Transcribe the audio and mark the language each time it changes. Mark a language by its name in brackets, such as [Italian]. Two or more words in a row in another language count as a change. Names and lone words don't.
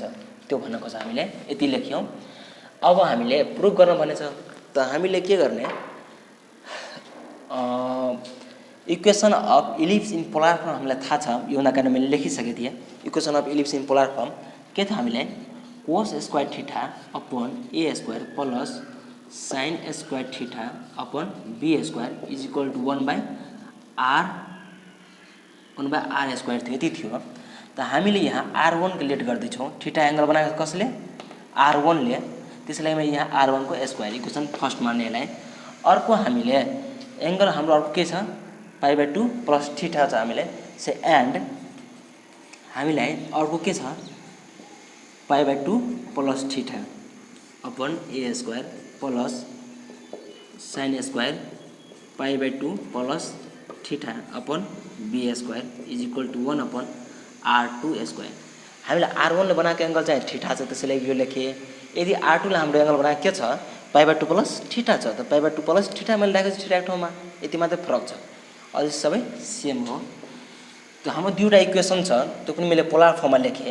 [Nepali] त्यो भनेको छ हामीले यति लेख्यौँ। अब हामीले प्रुभ गर्न भनेछ त हामीले के गर्ने [English] equation of ellipse in polar form [Nepali] हामीलाई थाहा छ, यो हुना कारण मैले लेखिसकेको थिएँ। [English] equation of ellipse in polar form [Nepali] के थियो हामीलाई [English] cos square theta upon a square plus sine square theta upon b square is equal to 1/r square [Nepali] थियो, यति थियो। त हामीले यहाँ R1 को लेट गर्दैछौँ, थीटा एंगल बनाएको कसले R1 ले, त्यसैले मैले यहाँ R1 को [English] square equation first [Nepali] मान्ने यसलाई। अर्को हामीले एंगल हाम्रो अर्को के छ [English] π/2 plus theta [Nepali] छ हामीले से, एंड हामीलाई अर्को के छ [English] π/2 plus theta upon a square plus sine square π/2 plus theta upon b square is equal to 1/r2 square. [Nepali] हामीले R1 ले बनाएको एंगल चाहिँ थीटा छ त्यसैले यो लेखे। यदि R2 ले हाम्रो एंगल बनाएको के छ [English] π/2 plus theta [Nepali] छ त [English] π/2 plus theta [Nepali] मैले राखेको छु थीटाको ठाउँमा, यति मात्र फरक छ, अझै सबै सेम हो। त्यो हाम्रो दुईवटा इक्वेसन छ त्यो पनि मैले पोलर फर्ममा लेखेँ।